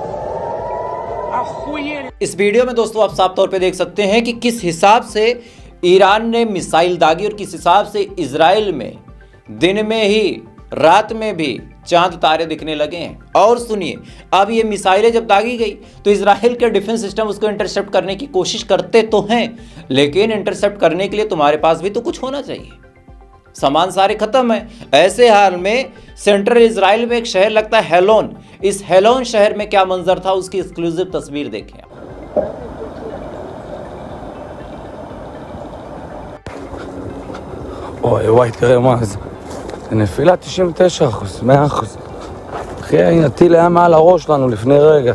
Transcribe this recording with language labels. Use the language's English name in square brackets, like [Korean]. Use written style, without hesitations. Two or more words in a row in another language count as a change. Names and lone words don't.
[Russian] Охуели. [Hindi] इस वीडियो में दोस्तों आप साफ तौर पे देख सकते हैं कि किस हिसाब से ईरान ने मिसाइल दागी और किस हिसाब से इजराइल में दिन में ही रात में भी चांद तारे दिखने लगे हैं। और सुनिए, अब ये मिसाइलें जब दागी गई तो इजराइल के [English] defense system [Hindi] उसको इंटरसेप्ट करने की कोशिश करते तो हैं, लेकिन इंटरसेप्ट करने के लिए तुम्हारे पास भी तो कुछ होना चाहिए। सामान सारे खत्म है। ऐसे हाल में सेंट्रल इजराइल में एक शहर लगता है हेलोन। इस हेलोन शहर में क्या मंजर था, उसकी एक्सक्लूसिव तस्वीर देखें। [Hebrew] וואי וואי, תראה מה זה. זה נפילה 99%, 100%. אחי, הנה, הטיל היה מעל הראש שלנו לפני רגע.